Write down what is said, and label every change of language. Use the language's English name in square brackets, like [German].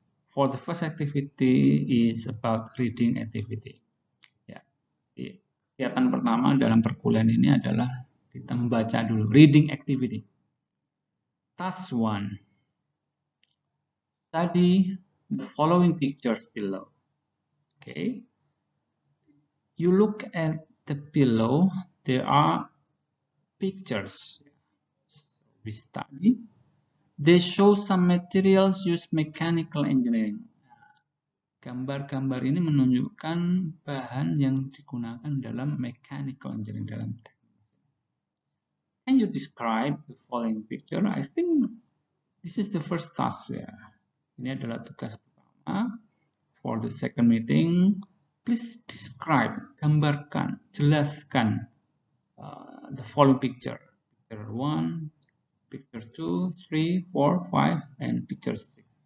[English] For the first activity is about reading activity. [Indonesian] Ya. Kegiatan pertama dalam perkuliahan ini adalah kita membaca dulu, [English] reading activity. Task 1. Study the following pictures below. Okay. You look at the below, there are pictures. So we study. They show some materials used mechanical engineering. [Indonesian] Gambar-gambar ini menunjukkan bahan yang digunakan dalam mechanical engineering dalam teknik. [English] Can you describe the following picture? I think this is the first task. [Indonesian] Ya. Ini adalah tugas pertama. [English] For the second meeting, please describe, [Indonesian] gambarkan, jelaskan [English] the following picture. Picture 1, picture 2, 3, 4, 5, and picture 6.